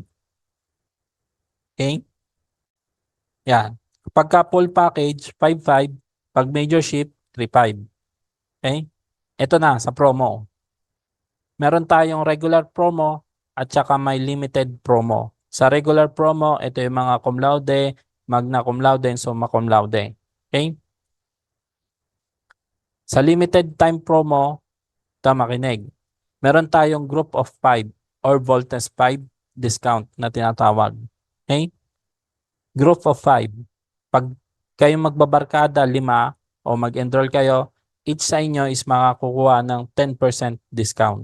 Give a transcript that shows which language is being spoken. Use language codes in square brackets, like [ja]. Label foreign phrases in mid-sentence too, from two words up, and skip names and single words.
[tl] Okay? Yan. Kapag ka [en] full package, [tl] 5,500. Pag majorship, 3,500. Okay? Ito na sa promo. Meron tayong [en] regular promo [tl] at saka may [en] limited promo. [tl] Sa [en] regular promo, [tl] ito yung mga [la] cum laude, magna cum laude, [tl] and [la] summa cum laude. [tl] Okay? Sa [en] limited time promo, [tl] ito makinig. Meron tayong [en] group of 5 [tl] or Voltes 5 discount na tinatawag. [en] Okay? Group of 5. [tl] Pag kayong magbabarkada, 5 o mag-enroll kayo, each sa inyo is makakukuha ng 10% discount.